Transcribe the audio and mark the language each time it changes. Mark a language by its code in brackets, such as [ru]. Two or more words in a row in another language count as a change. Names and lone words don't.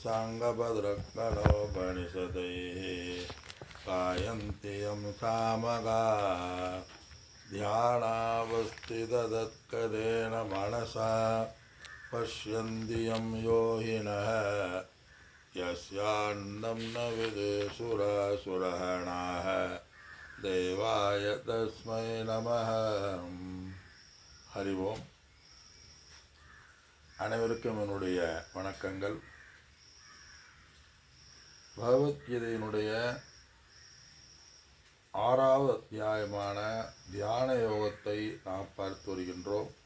[sa] साङ्गभद्रक्कलोपनिषदैः गायन्ति यं सामगाः ध्यानावस्थिततत्कदेन मनसा पश्यन्ति यं योगिनः यस्यान्नं न विदुषुरासुरगणाः देवाय तस्मै नमः. [ta] ஹரி ஓம். அனைவருக்கும் என்னுடைய வணக்கங்கள். பகவத்கீதையினுடைய 6வது அத்தியாயமான தியான யோகத்தை நாம் பார்த்து வருகின்றோம்.